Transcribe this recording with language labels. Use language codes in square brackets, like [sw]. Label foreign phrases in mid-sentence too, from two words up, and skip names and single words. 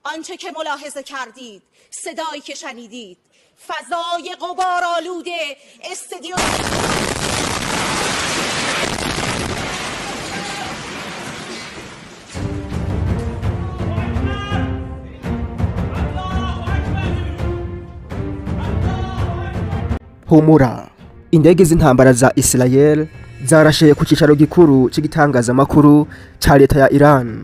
[fa] آنچه که ملاحظه کردید، صدایی که شنیدید، فضای غبارآلود استادیوم [rw] Humura. Indege z'intambara za Israel zarashe ku cicaro gikuru c'igitangazamakuru ca leta ya Iran.